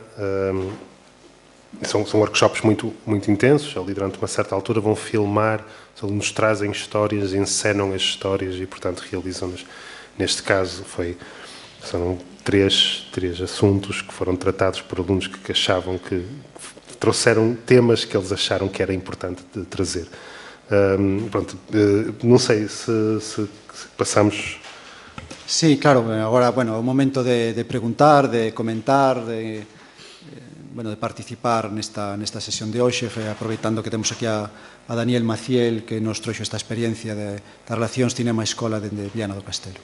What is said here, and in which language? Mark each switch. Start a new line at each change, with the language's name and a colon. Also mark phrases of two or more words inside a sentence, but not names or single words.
Portuguese: São workshops muito intensos, ali durante uma certa altura vão filmar, os alunos trazem histórias, encenam as histórias e, portanto, realizam-nas. Neste caso, são três assuntos que foram tratados por alunos que achavam que trouxeram temas que eles acharam que era importante de trazer.
Galician: Non sei se pasamos... Sí, claro, agora, bueno, é o momento de preguntar, de comentar, de participar nesta sesión de hoxe, aproveitando que temos aquí a Daniel Maciel, que nos trouxo esta experiencia das relacións cinema-escola dende Viana do Castelo.